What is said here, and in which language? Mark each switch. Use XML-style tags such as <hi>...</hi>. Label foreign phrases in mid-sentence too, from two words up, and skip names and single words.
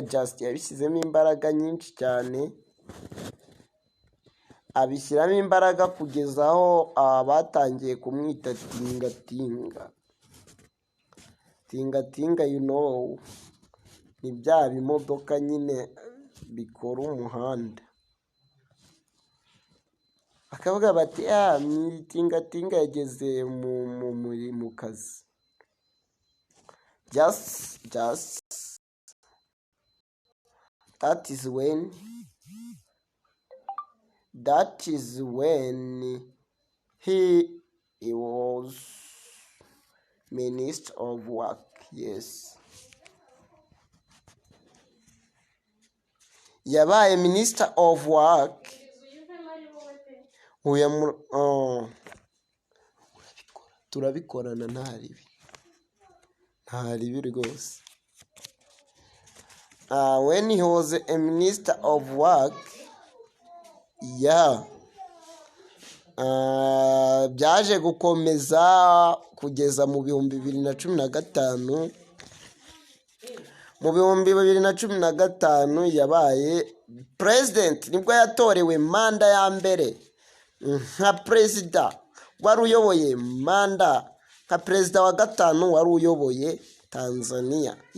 <rw>Just yabishyizemo imbaraga nyinshi cyane, abishyiramo imbaraga kugeza aho batangiye kumwita tingatinga. Ni bya bimodoka nyine bikora umuhanda. Bakavuga bati tingatinga yageze mu kazi.</rw> <en>Just that is when he was Minister of Work.</en> <rw>Yes, yabaye</rw> <en>Minister of Work.</en> <rw>Turabikorana nta ribi rwose.</rw> <en>When he was a Minister of Work,</en> <rw>byaje gukomeza kugeza mu 2015. Mu 2015 yabaye president, nibwo yatorewe manda ya mbere nka perezida wari uyoboye manda, nka perezida wa gatanu wari uyoboye Tanzania.</rw>